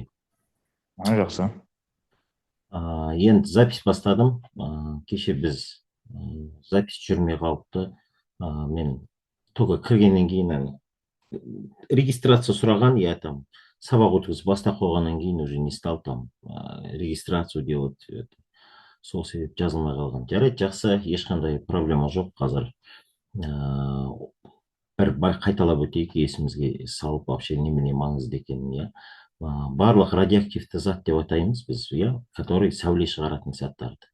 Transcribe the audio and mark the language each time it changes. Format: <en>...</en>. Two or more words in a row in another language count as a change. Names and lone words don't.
<kk>Жақсы. Енді запись бастадым. Кеше біз запись жүрмей қалыпты. Мен только кіргеннен кейін регистрация сұраған,</kk> <ru>я там</ru> <kk>сабақ өткізіп бастап қойғаннан кейін</kk> <ru>уже не стал там регистрацию делать.</ru> <kk>Сол себеп жазылмай қалған. Жарайды, жақсы, ешқандай проблема жоқ. Қазір бір қайталап өтейік, есімізге салып вообще немене маңызды екенін, иә. Барлық радиоактивті зат деп атаймыз біз, иә, который сәуле шығаратын заттарды.</kk>